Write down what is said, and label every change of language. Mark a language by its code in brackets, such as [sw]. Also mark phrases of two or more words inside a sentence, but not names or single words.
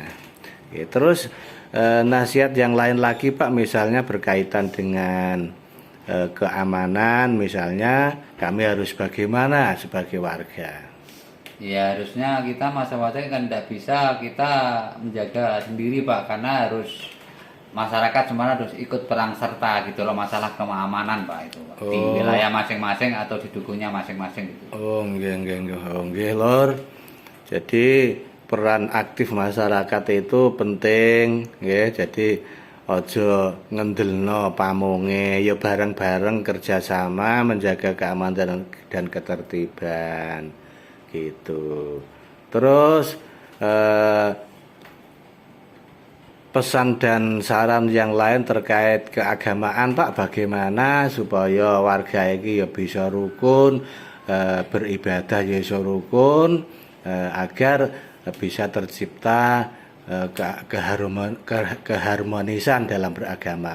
[id] Ya, terus nasihat yang lain lagi Pak, misalnya berkaitan dengan keamanan, misalnya kami harus bagaimana sebagai warga. Ya harusnya kita masa-masa kan tidak bisa kita menjaga sendiri Pak, karena harus masyarakat semua harus ikut perang serta gitu loh, masalah keamanan Pak itu Pak. Di wilayah masing-masing atau di dukuhnya masing-masing gitu. [jv] Oh, nggih nggih nggih. Oh, nggih, Lor. [id] Jadi peran aktif masyarakat itu penting, nggih. Jadi [jv] ojo ngendelno pamunge, [id] ya bareng-bareng kerjasama menjaga keamanan dan ketertiban gitu. Terus pesan dan saran yang lain terkait keagamaan Pak, bagaimana supaya warga ini ya bisa rukun, beribadah ya bisa rukun, agar bisa tercipta keharmonisan dalam beragama.